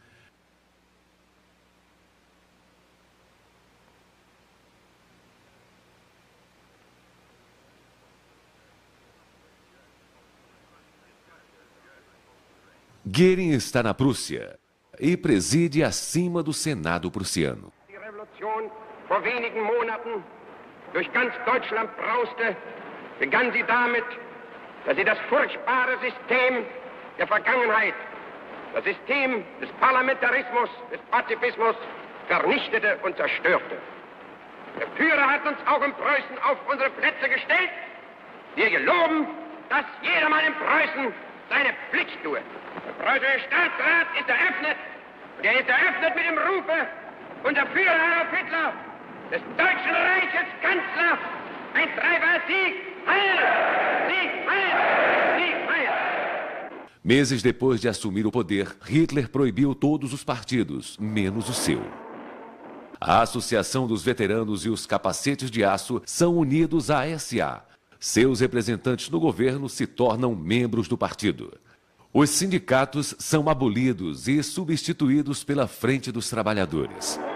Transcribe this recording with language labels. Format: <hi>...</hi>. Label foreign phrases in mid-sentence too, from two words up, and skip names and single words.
<pt>Göring está na Prússia e preside acima do Senado prussiano.</pt> <de>Die Revolution vor wenigen Monaten durch ganz Deutschland brauste, begann sie damit, dass sie das furchtbare System der Vergangenheit, das System des Parlamentarismus, des Pazifismus, vernichtete und zerstörte. Der Führer hat uns auch in Preußen auf unsere Plätze gestellt. Wir geloben, dass jedermann in Preußen seine Pflicht tue. Der preußische Staatsrat ist eröffnet. Und er ist eröffnet mit dem Rufe unser Führer Adolf Hitler, des Deutschen Reiches Kanzler, ein dreifacher Sieg, Heil! Sieg, Heil! Sieg, Heil!</de> <pt>Meses depois de assumir o poder, Hitler proibiu todos os partidos, menos o seu. A Associação dos Veteranos e os Capacetes de Aço são unidos à SA. Seus representantes no governo se tornam membros do partido. Os sindicatos são abolidos e substituídos pela Frente dos Trabalhadores.</pt>